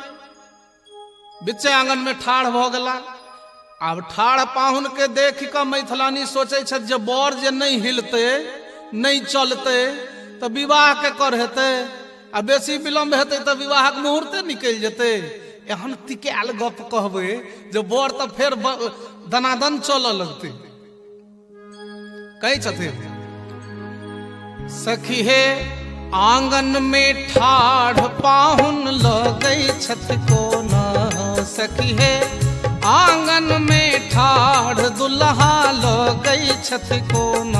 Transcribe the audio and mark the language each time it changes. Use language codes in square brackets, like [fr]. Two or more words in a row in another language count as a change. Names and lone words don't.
[mai] बिचे आंगन में ठाढ़ भ गेला। आब ठाढ़ पाहुन के देख के मैथिलानी सोचे छथि जे बर जे नहीं हिलते नहीं चलते तो विवाह के कर हेते, आ बेसी विलम्ब हेते तो विवाहक मुहूर्ते निकल जेते। एहन तिकायल गप कहबे जो बर तो फेर दनादन चल लगते। कहे छथिन सखी हे आंगन में ठाढ़ पाहुन लगई छत कोना। सखी हे आंगन में ठाढ़ दुल्हा लगई छत कोना।